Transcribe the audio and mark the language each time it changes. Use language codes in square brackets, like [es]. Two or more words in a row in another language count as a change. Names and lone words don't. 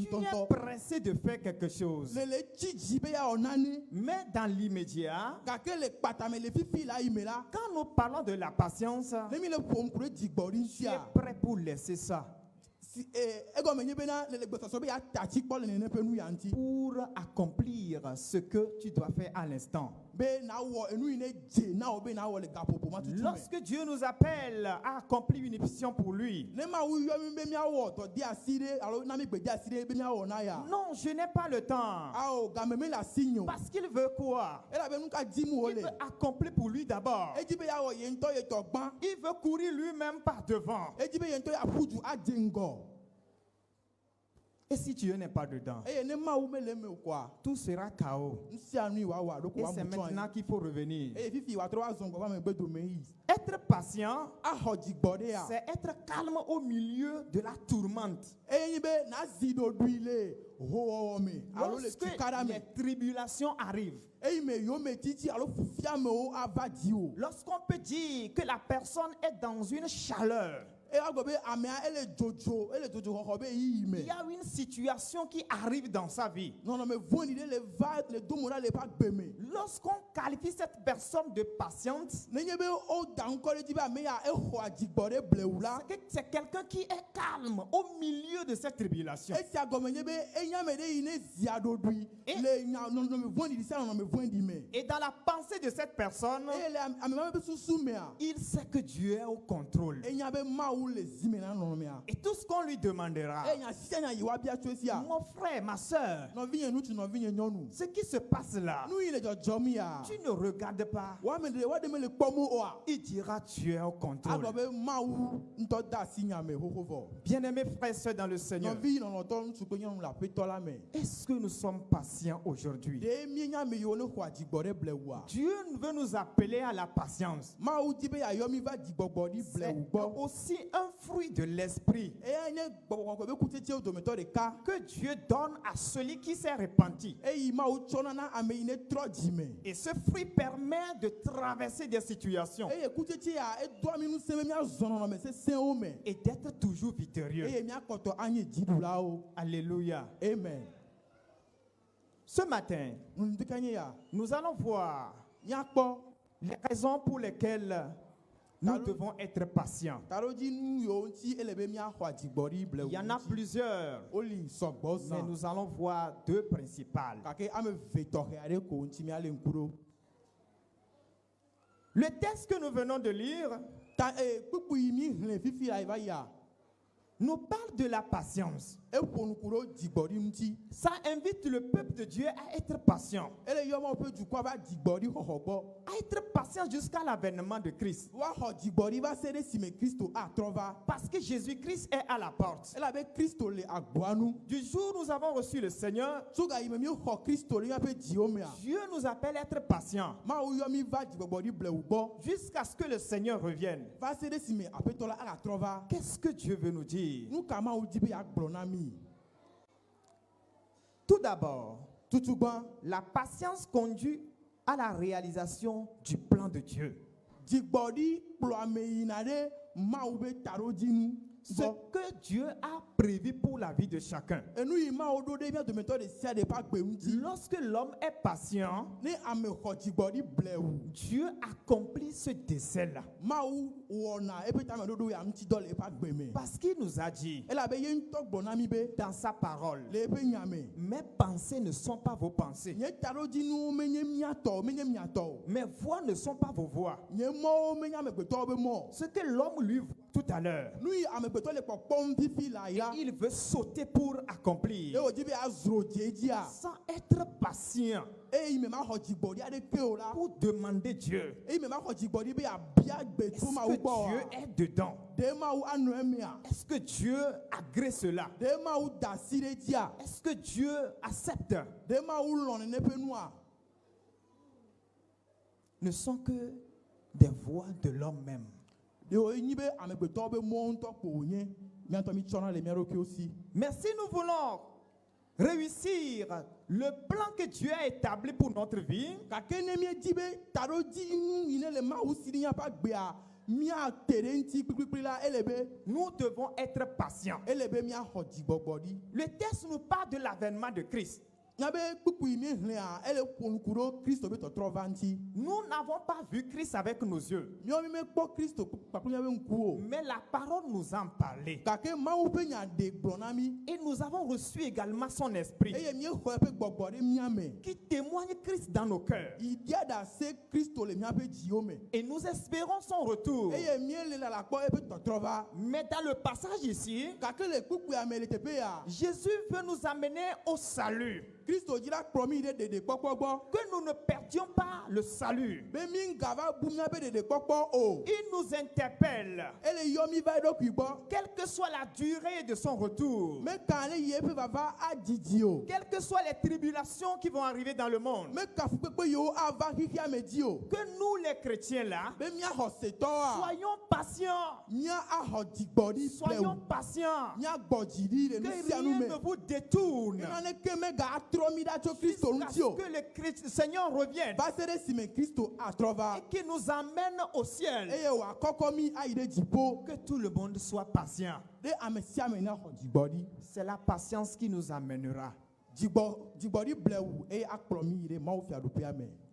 [fr] Tu es [ee] tɔntɔ. [fr] pressé de faire quelque chose, [ee] Le tsi dzi be ya wɔ nane. [fr] mais dans l'immédiat, [ee] Gake le kpatame le fifi la yi me la. [fr] quand nous parlons de la patience, [ee] Ne mi le ƒom ku ɖe dzigbɔɖi [fr] tu es [ee] ŋutia. [fr] prêt pour laisser ça, [ee] Egɔme nye bena le gbɔsɔsɔ be ya ta tsi kpɔ le nene ƒe nu ya ŋuti. [fr] pour accomplir ce que tu dois faire à l'instant. [ee] Be na wɔ enu yi ne dze na wɔ be na wɔ le gaƒoƒo ma tutu me. [fr] Lorsque Dieu nous appelle à accomplir une mission pour lui, [ee] Ne Mawu yɔ mi be miawɔ dɔ di asi ɖe alo na mi gbe di asi ɖe be miawɔ na ya. [fr] non, je n'ai pas le temps. [ee] Awo game me le asi nye o. [fr] Parce qu'il veut quoi? [ee] Elabe nu ka dim [fr] Il [ee] wole. [fr] veut accomplir pour lui d'abord. [ee] Edi be ya wɔ ye ŋutɔ ye tɔ gbã. [fr] Il veut courir lui-même par devant. [ee] Edi be ye ŋutɔ ya ƒu du adze ŋgɔ. [fr] Et si Dieu n'est pas dedans, [ee] Eye ne Mawu me le eme o koa, [fr] tout sera chaos. [ee] nu sia nu yi wòawɔ alo ko [fr] Et c'est [ee] wòamu tsɔ [fr] maintenant [ee] anyi. [fr] qu'il faut revenir. [ee] Eye fifi wòatrɔ azɔ ŋgɔ va megbe dome yi. [fr] Être patient, [ee] Axɔ dzigbɔ ɖe ya. [fr] c'est être calme au milieu de la tourmente. [ee] Eye nyi be na zi ɖoɖoe le hoowɔwɔ me alo le [fr] Lorsque [ee] tukaɖa me. [fr] les tribulations arrivent, [ee] Eyi me yome titi alo fufiamewo ava dzi o. [fr] lorsqu'on peut dire que la personne est dans une chaleur, [ee] Eye wagblɔ be amea ele dzodzo xɔxɔ be yiyi me. [fr] il y a une situation qui arrive dans sa vie. [ee] Nɔnɔme vɔ̃ɖi ɖe le va le do mo ɖa le eƒe agbe me. [fr] Lorsqu'on qualifie cette personne de patiente, [ee] Nenye be wo da ŋkɔ ɖe dzi be ame ya exɔ adzigbɔ ɖe blewu la. [fr] c'est quelqu'un qui est calme au milieu de cette tribulation. [ee] Esia gɔme nye be enye ame ɖe yi ne zia ɖoɖoe le nɔnɔme vɔ̃ɖi sia nɔnɔme vɔ̃ɖi me. [fr] Et dans la pensée de cette personne, [ee] Eye le ame ma be susu mea, [fr] il sait que Dieu est au contrôle. [ee] enya be Mawu le zi me na nɔnɔmea. [fr] Et tout ce qu'on lui demandera, [ee] Eye nya sia nya yi woabia tso esia. [fr] mon frère, ma soeur, [ee] Nɔvinye ŋutsu nɔvinye nyɔnu. [fr] ce qui se passe là, [ee] Nu yi le dzɔdzɔm ya. [fr] tu ne regardes pas. [ee] Woame ɖe me le kpɔm oa. [fr] Il dira Dieu est au [ee] Agblɔ [fr] contrôle. [ee] be Mawu ŋutɔ da asi nya me xoxo vɔ. [fr] Bien-aimés frères et sœurs dans le Seigneur, [ee] Nɔvi nɔnɔtɔ ŋutsu kple nyɔnu le aƒetɔ la me. [fr] est-ce que nous sommes patients aujourd'hui? [ee] Ɖe mienya ame yiwo ne xɔ adzigbɔ ɖe blewua. [fr] Dieu veut nous appeler à la patience. [ee] Mawu di be yayɔ mi va dzigbɔgbɔ ɖi [fr] C'est [ee] blewu gbɔ. [fr] aussi un fruit de l'esprit [ee] Eya nye gbɔgbɔ be kutsetsewo dometɔ ɖeka. [fr] que Dieu donne à celui qui s'est repenti. [ee] Eyi Mawu tsɔna na ame yi ne trɔ dzi me. [fr] Et ce fruit permet de traverser des situations [ee] Eye kutsetse ya edoa mi ŋusẽ be miazɔ nɔnɔme sesẽwo me. [fr] et d'être toujours victorieux. [ee] Eye miakpɔtɔ anye dziɖulawo. [fr] Alléluia. Amen. Ce matin, [ee] Ŋdeka nye ya. [fr] nous allons voir [ee] Miakpɔ [fr] les raisons pour lesquelles nous devons être patients. [ee] taɖodzi nu yiwo ŋuti ele be miaxɔ adzigbɔ ɖi blewu [fr] Il y en a [ee] ŋuti. [fr] plusieurs, [ee] Woli sɔgbɔ [fr] mais [ee] zã. [fr] nous allons voir deux principales. [ee] Gake ame ve tɔxɛ aɖe ko ŋuti miale ŋku ɖo. [fr] Le texte que nous venons de lire [ee] Ta kpukpu yi mi hlẽ fifi la yi va yia. [fr] nous parle de la patience. [ee] Eƒo nuku ɖo dzigbɔɖi ŋuti. [fr] Ça invite le peuple de Dieu à être patient, [ee] Ele yɔ Mawu ƒe dukɔa va dzigbɔɖi xɔxɔ gbɔ. [fr] à être patient jusqu'à l'avènement de Christ. [ee] Woaxɔ dzigbɔɖi va se ɖe esime Kristo atrɔ va. [fr] Parce que Jésus-Christ est à la porte. [ee] Elabe Kristo le agboa nu. [fr] Du jour où nous avons reçu le Seigneur, [ee] Tso gayime míexɔ Kristo ɖe míaƒe dziwo mea. [fr] Dieu nous appelle à être patients [ee] Mawu yɔ mi va dzigbɔgbɔɖi blewu gbɔ. [fr] jusqu'à ce que le Seigneur revienne. [ee] Va se ɖe esime aƒetɔ la agatrɔ va. [fr] Qu'est-ce que Dieu veut nous dire? [ee] Nu ka Mawu di be yeagblɔ na mi? [fr] Tout d'abord, [ee] tutugban [fr] La patience conduit à la réalisation du plan de Dieu. [ee] dzigbɔɖi kplɔ ame yina ɖe Mawu be taɖodinu [fr] Ce [ee] gbɔ. [fr] que Dieu a prévu pour la vie de chacun. [ee] Enu yi Mawu ɖo ɖe mía dometɔ ɖe sia ɖe ƒe agbe ŋuti. [fr] Lorsque l'homme est patient, [ee] Ne ame xɔ dzigbɔɖi blewu, [fr] Dieu accomplit ce dessein-là. [ee] Mawu wɔna eƒe tameɖoɖo ya ŋuti dɔ le eƒe agbe me. [fr] Parce qu'il nous a dit [ee] Elabe ye ŋutɔ gblɔ na mi be [fr] dans sa parole, [ee] le eƒe nya me, [fr] mes pensées ne sont pas vos pensées, [ee] nye taɖodzinuwo menye mía tɔ, menye mía tɔ o. [fr] mes voix ne sont pas vos voix. [ee] Nye mɔwo menye amegbetɔwo be mɔ. [fr] Ce que l'homme lui voit tout à l'heure, [ee] Nu yi amegbetɔ le kpɔkpɔm fifi la ya, [fr] il veut sauter pour accomplir. [ee] ye wòdi be azro dze dzia, [fr] Sans être patient [ee] eyi me ma xɔ dzigbɔɖi aɖeke o la, [fr] pour demander Dieu. [ee] eyi me ma xɔ dzigbɔɖi be abia gbe [fr] Est-ce [ee] tso Mawu [fr] que [ee] gbɔ [fr] Dieu [ee] oa, [fr] est dedans? [ee] de Mawu anɔ emea, [fr] Est-ce que Dieu agrée cela? [ee] de Mawu da asi ɖe dzia, [fr] Est-ce que Dieu accepte? [ee] de Mawu lɔ nene ƒe nua. [fr] Ne sont que des voix de l'homme même. [ee] De wònyi be amegbetɔwo be mɔ ŋutɔ kpo wònye, míatɔ mi tsɔna le mía ɖokuiwo si. [fr] Mais si nous voulons réussir le plan que Dieu a établi pour notre vie, [ee] Gake ne míedi be taɖodzinu yi ne le Mawu si ɖi míaƒe agbea, míate ɖe ŋuti kpikpikpi la, ele be [fr] nous devons être patients. [ee] míaxɔ dzigbɔgbɔɖi. [fr] Le texte nous parle de l'avènement de Christ. [ee] Nya be kpukpu yi míehlẽa, ele ƒo ŋku ɖo Kristo be tɔtrɔ va ŋuti. [fr] Nous n'avons pas vu Christ avec nos yeux, [ee] Míawo mi mekpɔ Kristo kpakple míaƒe ŋkuwo o. [fr] mais la parole nous en parlait. [ee] Gake Mawu ƒe nya ɖe gblɔ na mí, [fr] Et nous avons reçu également son esprit [ee] eye míexɔ eƒe gbɔgbɔ ɖe mía me. [fr] qui témoigne Christ dans nos cœurs. [ee] Yi dia ɖase Kristo le míaƒe dziwo me. [fr] Et nous espérons son retour. [ee] Eye míele lalakpɔ eƒe tɔtrɔ va. [fr] Mais dans le passage ici, [ee] Gake le kpukpua me le teƒe ya, [fr] Jésus veut nous amener au salut. [ee] Kristo dzra kplɔ mí ɖe ɖeɖekpɔkpɔ gbɔ. [fr] Que nous ne perdions pas le salut. [ee] Be mí ŋgava bu míaƒe ɖeɖekpɔkpɔ o. [fr] Il nous interpelle. [ee] Ele yɔ mí va eɖokui gbɔ. [fr] Quelle que soit la durée de son retour, [ee] Meka ne yi eƒe vava adidi o. [fr] quelles que soient les tribulations qui vont arriver dans le monde, [ee] Meka fukpekpe yiwo ava xixia me dzi o. [fr] que nous les chrétiens là, [ee] Be míaxɔ setɔa, [fr] soyons patients. [ee] mía axɔ dzigbɔɖi [fr] Soyons [ee] blewu. [fr] patients. [ee] Míagbɔ dzi ɖi le nu [fr] Que [ee] sia nu [fr] rien [ee] me. [fr] ne vous détourne. [ee] Naneke megatrɔ mí ɖa tso Kristo [fr] Jusqu'à [ee] ŋuti [fr] ce [ee] o. [fr] que le Seigneur revienne [ee] Va se ɖe esime Kristo atrɔ va. [fr] et qu'il nous amène au ciel. [ee] Eye wòakɔkɔ mí ayi ɖe dziƒo. [fr] Que tout le monde soit patient. [ee] Ɖe ame sia ame naxɔ dzigbɔɖi. [fr] C'est la patience qui nous amènera. [ee] Dzigbɔɖi blewu eye akplɔ mí yi ɖe mawufiaɖuƒea me.